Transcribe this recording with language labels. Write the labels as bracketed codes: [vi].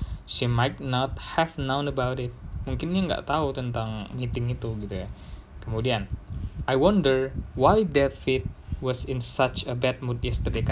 [en] She might not have known about it. [id] Mungkin dia nggak tahu tentang meeting itu gitu ya. Kemudian, [en] I wonder why David was in such a bad mood yesterday.